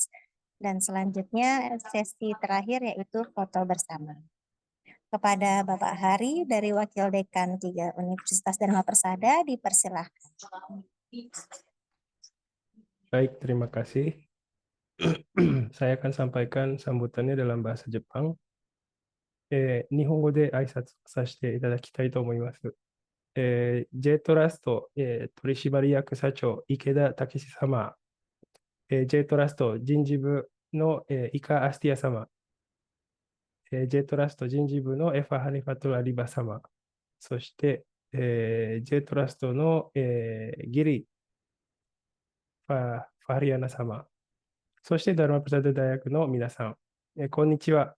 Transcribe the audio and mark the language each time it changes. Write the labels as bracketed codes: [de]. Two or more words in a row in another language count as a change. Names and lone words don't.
[id] Dan selanjutnya sesi terakhir yaitu foto bersama. Kepada Bapak Hari dari Wakil Dekan 3 Universitas Dharma Persada dipersilahkan. Baik, terima kasih. Saya akan sampaikan sambutannya dalam bahasa Jepang. [ja] 日本語で挨拶させていただきたいと思います。J トラスト、取締役社長池田武様、J トラスト人事部の、イカ・アスティア様、J トラスト人事部のエファ・ハニファトラ・リバ様、そして、J トラストの、ギリ・ファリアナ様、そしてダルマプサド大学の皆さん、こんにちは。